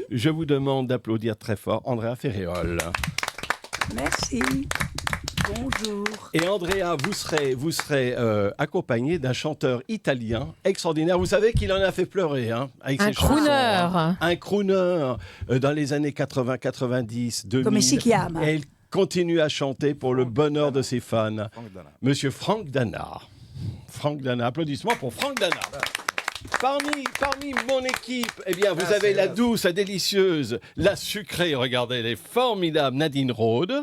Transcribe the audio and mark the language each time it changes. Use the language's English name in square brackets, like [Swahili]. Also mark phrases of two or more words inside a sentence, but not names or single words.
[French] Je vous demande d'applaudir très fort Andrea Ferréol. Merci. Bonjour. Et Andrea, vous serez accompagné d'un chanteur italien extraordinaire. Vous savez qu'il en a fait pleurer avec ses chansons. Un crooner dans les années 80, 90, 2000. [Italian] Come si chiama? [French] Et il continue à chanter pour le bonheur de ses fans. Monsieur Franck Dana. Franck Dana. Applaudissements pour Franck Dana. Parmi mon équipe, eh bien, vous avez la douce, la délicieuse, la sucrée, regardez, elle est formidable, Nadine Rode.